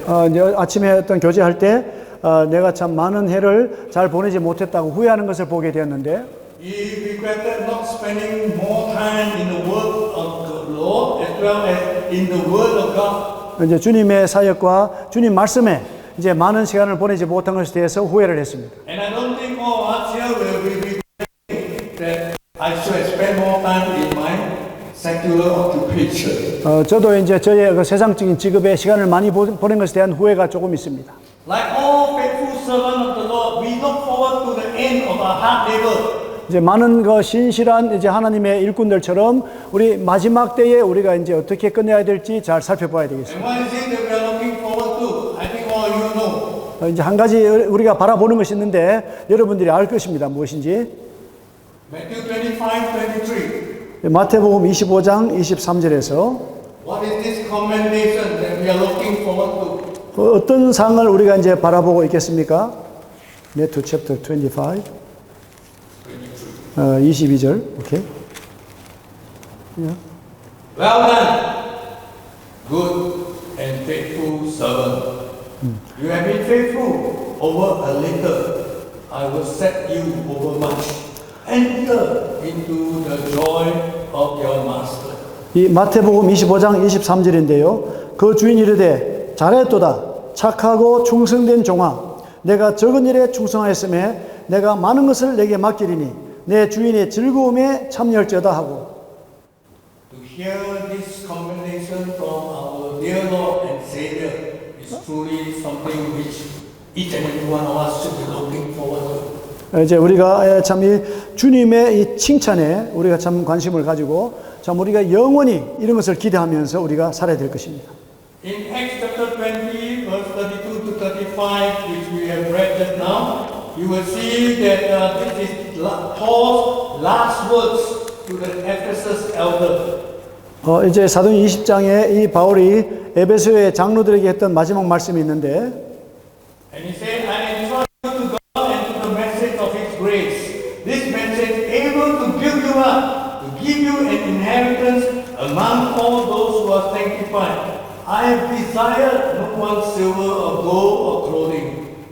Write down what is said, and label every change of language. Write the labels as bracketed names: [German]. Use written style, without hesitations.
[Korean] 이제 아침에 어떤 교제할 때 내가 참 많은 해를 잘 보내지 못했다고 후회하는 것을 보게 되었는데, [English] He regretted not spending more time in the Word of the Lord as well as in the Word of God. [Korean] 이제 주님의 사역과 주님 말씀에 이제 많은 시간을 보내지 못한 것에 대해서 후회를 했습니다. [English] And I don't think all of us here will be regretting that I should have spent more time in my secular occupation. [Korean] 저도 이제 저의 그 세상적인 직업에 시간을 많이 보낸 것에 대한 후회가 조금 있습니다. [English] Like all faithful servants of the Lord, we look forward to the end of our hard labor. [Korean] 이제 많은 그 신실한 이제 하나님의 일꾼들처럼 우리 마지막 때에 우리가 이제 어떻게 끝내야 될지 잘 살펴봐야 되겠습니다. [English] And what is it that we are looking forward to? I think all you know. [Korean] 이제 한 가지 우리가 바라보는 것이 있는데 여러분들이 알 것입니다. 무엇인지. [English] Matthew 25:23. [Korean] 마태복음 25장 23절에서 [English] What is this commendation that we are looking forward to? [Korean] 어떤 상을 우리가 이제 바라보고 있겠습니까? [English] Matthew chapter 25. [Korean] 22절. 오케이. [English] Well done, good and faithful servant. You have been faithful over a little. I will set you over much. Enter into the joy of your master. [Korean] 이 마태복음 25장 23절인데요. 그 주인이 이르되 잘했도다. 착하고 충성된 종아. 내가 적은 일에 충성하였음에 내가 많은 것을 내게 맡기리니 내 주인의 즐거움에 참여할지어다 하고. [English] To hear this commendation from our dear Lord and Savior is truly something which each and every one of us should be looking forward to. [Korean] 이제 우리가 참 이 주님의 이 칭찬에 우리가 참 관심을 가지고 참 우리가 영원히 이런 것을 기대하면서 우리가 살아야 될 것입니다. [English] In Acts chapter 20, verse 32 to 35, which we have read just now, you will see that this is Paul's last words to the Ephesus elder. [Korean] 이제 사도행 20장에 이 바울이 에베소의 장로들에게 했던 마지막 말씀이 있는데, [English] And he said, I entrust you to God and to the message of His grace. This message able to build you up, to give you an inheritance among all those who are sanctified. I have desired no one silver or gold or clothing.